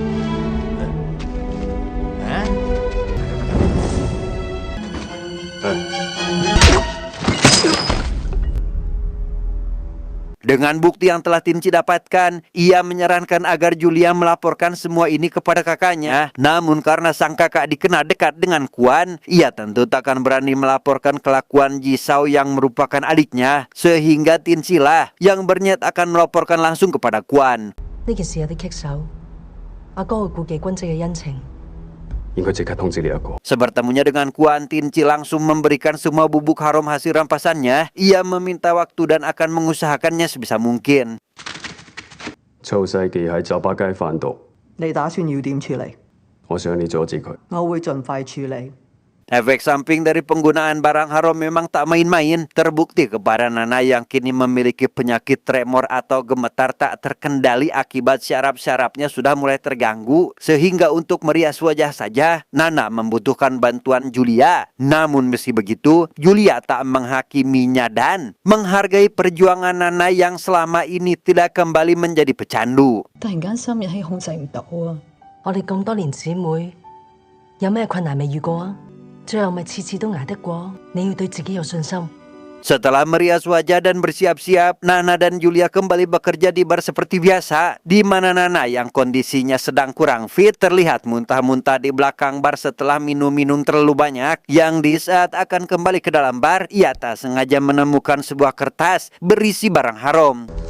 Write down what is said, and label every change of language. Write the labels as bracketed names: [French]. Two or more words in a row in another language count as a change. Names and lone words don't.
[Indonesian] Dengan bukti yang telah Tinci dapatkan, ia menyarankan agar Julia melaporkan semua ini kepada kakaknya. Namun karena sang kakak dikenal dekat dengan Kuan, ia tentu takkan berani melaporkan kelakuan Jisao yang merupakan adiknya. Sehingga Tinci lah yang berniat akan melaporkan langsung kepada Kuan. [Cantonese] 呢件事有啲棘手，阿哥會顧忌君姐嘅恩情。應該即刻通知你阿哥。 [Indonesian] Sebertemunya dengan Kuan, Tinci langsung memberikan semua bubuk haram hasil rampasannya. Ia meminta waktu dan akan mengusahakannya sebisa mungkin. [Cantonese] 臭世記喺酒吧街販毒，你打算要點處理？我想你阻止佢。我會盡快處理。 [Indonesian] Efek samping dari penggunaan barang haram memang tak main-main. Terbukti kepada Nana yang kini memiliki penyakit tremor atau gemetar tak terkendali akibat syaraf-syarafnya sudah mulai terganggu. Sehingga untuk merias wajah saja, Nana membutuhkan bantuan Julia. Namun meski begitu, Julia tak menghakiminya dan menghargai perjuangan Nana yang selama ini tidak kembali menjadi pecandu. [Cantonese] 突然間心癮氣控制唔到啊！我哋咁多年姊妹，有咩困難未遇過啊？最後咪次次都捱得過。你要對自己有信心。 [Indonesian] Setelah merias wajah dan bersiap-siap, Nana dan Julia kembali bekerja di bar seperti biasa, di mana Nana yang kondisinya sedang kurang fit terlihat muntah-muntah di belakang bar setelah minum-minum terlalu banyak. Yang di saat akan kembali ke dalam bar, ia tak sengaja menemukan sebuah kertas berisi barang haram.